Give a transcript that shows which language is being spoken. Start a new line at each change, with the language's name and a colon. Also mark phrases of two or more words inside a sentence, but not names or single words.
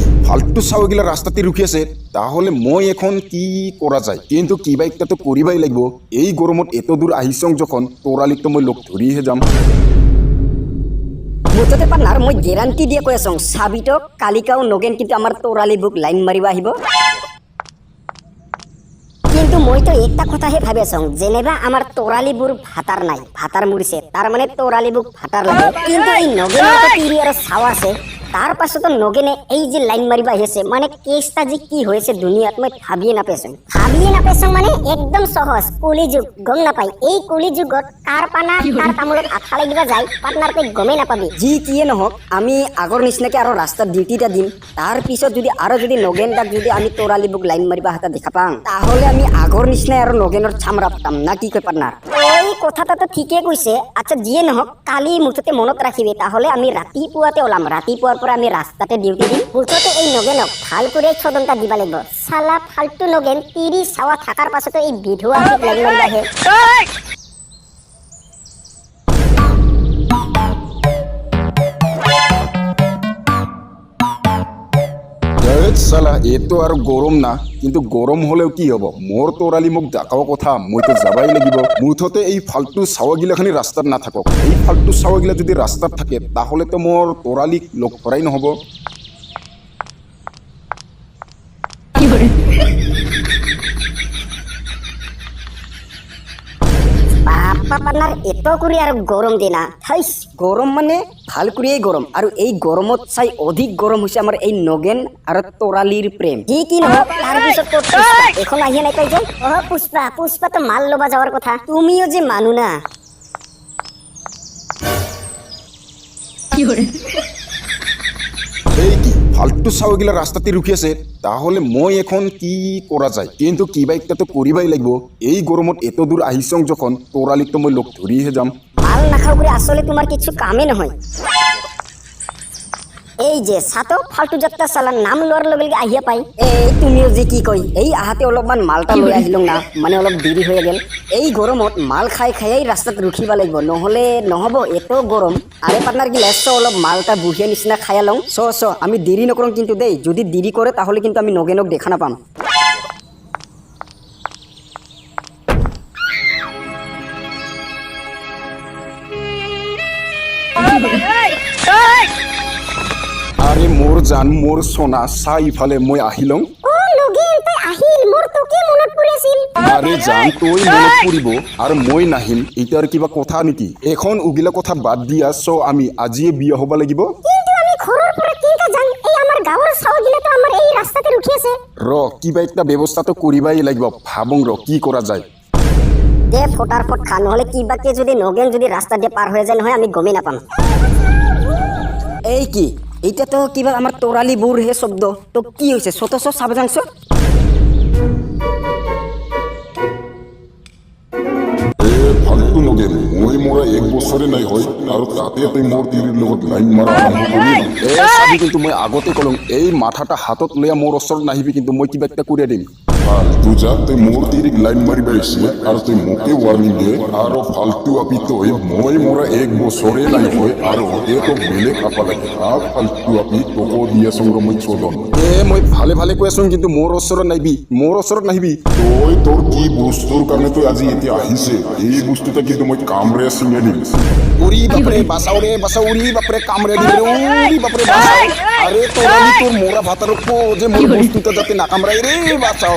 Assamese: ফালতু চাওগিলা রাস্তাতে রুখি আছে তাহলে মই এখন কি করা যায় কিন্তু কিবা একটা তো করিবাই লাগিব এই গরমত এত দূর আহিছং যখন তোরালিক তো মই লগ ধরিহে যাম মুঠতে পার্টনার মই গ্যারান্টি দিয়ে কৈ আছো সাবিতো কালিকাও নগেন কিন্তু আমার তোরালি বুক লাইন মারিবা আহিব কিন্তু মই তো একটা কথাহে ভাবি আছো যেনেবা আমার তোরালি বুর ভাতার নাই ভাতার মুড়িছে তার মানে তোরালি বুক ভাতার লাগে কিন্তু এই নগেনের তো তিরি আর ছাও আছে তার পাশে তো নগেনে এই যে লাইন মারিবা আহিছে মানে কেসটা যে কি হয়েছে দুনিয়াত মই ভাবিয়ে নাপাইছো মানে একদম সহজ কলিযুগ গম নাপাই এই কলিযুগত কার পানা কার তামুলত আঠা লাগিবা যায় পার্টনার তই গমেই নাপাবি যি কিয়ে নহক আমি আগৰ নিচিনাকে আৰু ৰাস্তাত ডিউটিটা দিম তাৰ পিছত যদি নগেন দাক যদি আমি তোৰালি বুক লাইন মাৰিবা হাতা দেখা পাং তাহলে আমি আগৰ নিচিনাই আৰু নগেনৰ ছামৰা পাম না কি কয় পার্টনার এই কথাটা তো ঠিকই কৈছে আচ্ছা যিয়ে নহক কালি মুঠতে মনত ৰাখিবি তাহলে আমি ৰাতিপুৱাতে ওলাম ৰাতিপুৱাৰ পৰা আমি রাস্তাতে ডিউটি দিম মুঠতে এই নগেনক ভাল করে ছদনটা দিবা লাগিব সালা ফালতু নগেন তিরি ছাওয়া থাকার পাছতো এই বিধুয়া ঠিক লাইন মারিবা হে সালা এতো আর গরম না কিন্তু গরম হলেও কি হব মোর তোরালি মোক ডাকাও কথা মই তো যাবাই লাগিব মুঠতে এই ফালতু ছাওয়াগিলাখানি রাস্তাত না থাকক এই ফালতু ছাওয়াগিলা যদি রাস্তাত থাকে তাহলে তো মোর তোরালিক লগ ধরাই নহব পার্টনার এত করে আর গরম দিনা হাইস গরম মানে ভাল করিয়ে গরম আর এই গরমত চাই অধিক গরম হইছে আমার এই নগেন আর তোরালির প্রেম কি নহক তার পিছত এখন আহিয়ে নাই কই যে ও পুষ্পা তো মাল লবা যাওয়ার কথা তুমিও যে মানু না এই কি ফালতু ছাওগিলা রাস্তাতে রুখি আছে তাহলে মই এখন কি করা যায় কিন্তু কিবা একটা তো করিবাই লাগিব এই গরমত এত দূর আহিছং যখন তোরালিক তো মই লগ ধরিহে যাম মাল নাখাও করে আসলে তোমার কিছু কামে নহয় এই যে সাতো ফালতু যাত্রা চালান নাম লোৱাৰ লগে লগে আহিয়া পাই এই তুমিও যে কি কই এই আহাতে অলপমান মালটা লৈ আহিলং না মানে অলপ দেরি হয়ে গেল এই গরমত মাল খাই খাই রাস্তাত রুখিবা লাগিব নহলে নহব এত গরম আরে পার্টনার কি লেছ অলপ মালটা বুহিয়া নিচিনা খাইয়া লং চ আমি দেরি নকরং কিন্তু দেই যদি দেরি করে তাহলে কিন্তু আমি নগেনক দেখা না পাম আরে মোর জান মোর সোনা চাই ইফালে মই আহিলং ও নগেন তই আহিল মোর তো কি মনত পড়েছিল আরে জান তুই মনত পড়িব আর মই নাহিম এটার কিবা কথা নেকি এখন উগিলা কথা বাদ দিয়া সো আমি আজিয়ে বিয়া হবা লাগিব কিন্তু আমি ঘৰৰ পৰা কিনকা যাম এই আমাৰ গাঁৱৰ চাওগিলা তো আমাৰ এই ৰাস্তাতে ৰখি আছে কিবা একটা ব্যবস্থা তো করিবাই লাগিব ভাবং কি করা যায় দে ফটার ফট খা নহলে কিবাকে যদি নগেন যদি রাস্তা দিয়ে পার হয়ে যায় নহয় আমি গমেই নাপাম এই কি এইটা তো কিবা আমার তোরালি বুর হে শব্দ তো কি হইছে ছোটছ সাবজাংশ ফালতু নগেন মই মোরা এক বছরে নাই হয় আর তাতে তুই মোর তিরির লগত লাইন মারা আরম্ভ করলি চাবি কিন্তু মই আগতে কলং এই মাথাটা হাতত লইয়া মোর ওচৰত নাহিবি কিন্তু মই কিবা একটা করিয়া দিম ফালতু যা তুই মোর তিরিক লাইন মারিবা এসে আর তুই মোকে ওয়ার্নিং দে আর ফালতু আপি তুই মই মোরা এক বছরে নাই হয় আর ওতে তো বেলে খাপা লাগে আর ফালতু আপি তোকে দিয়া সঙ্গ মই চোদন মই ভালে ভালে কৈ আছো কিন্তু মোর ওচৰত নাহিবি তুই তোর কি বস্তুর কারণে তুই আজি এতিয়া আহিছে এই বস্তুটা কিন্তু মই কামরে চিঙে দিম উরি বাপরে বাসাও উরি বাপরে কামরে দিবে উরি বাপরে বাসাও আরে তোরালি তোর মোরা ভাতার যে মোর বস্তুটা যাতে না কামড়াই রে বাঁচাও